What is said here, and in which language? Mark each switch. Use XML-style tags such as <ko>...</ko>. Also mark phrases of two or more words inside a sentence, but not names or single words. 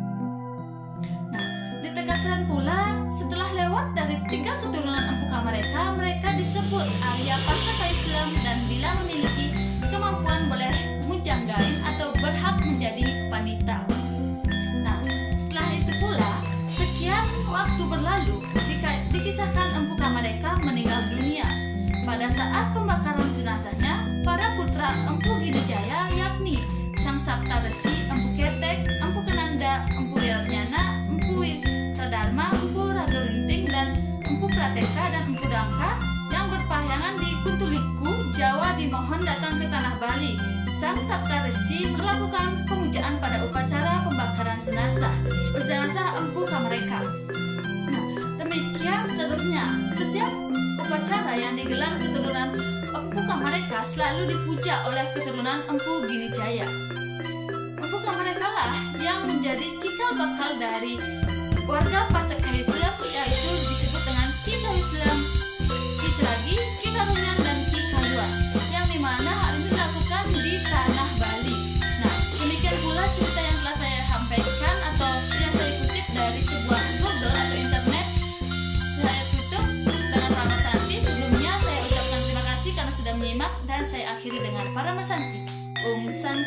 <id>Ditegaskan pula setelah lewat dari 3 keturunan Empu Kamareka, mereka disebut Arya Pasca Islam dan bila memiliki kemampuan boleh mujanggain atau berhak menjadi pandita. Nah, setelah itu pula sekian waktu berlalu, dikisahkan Empu Kamareka meninggal dunia. Pada saat pembakaran jenazahnya, para putra Empu Ginijaya yakni Sang Sapta Resi, Empu Ketek, Empu Kenanda, Empu Wiratnyana, Empu Dharma, Empu Ragorinting, dan Empu Prateka dan Empu Dangka yang berpahyangan di Kuntuliku, Jawa dimohon datang ke Tanah Bali. Sang Sapta Resi melakukan pemujaan pada upacara pembakaran jenazah Empu Kamareka. Nah, demikian seterusnya. Setiap upacara yang digelar keturunan Empu Kamareka selalu dipuja oleh keturunan Empu Ginijaya. Empu Kamareka lah yang menjadi cikal bakal dari warga Pasca Islam, yaitu disebut dengan Ki Islam, Ki Celagi, Ki Tarunyan, dan Ki Kaluan, yang dimana hal ini dilakukan di Tanah Bali. Nah, demikian pula cerita yang telah saya sampaikan atau yang saya kutip dari sebuah Google atau internet. Saya tutup dengan Parama Santi. Sebelumnya saya ucapkan terima kasih karena sudah menyimak dan saya akhiri dengan Parama Santi.</id>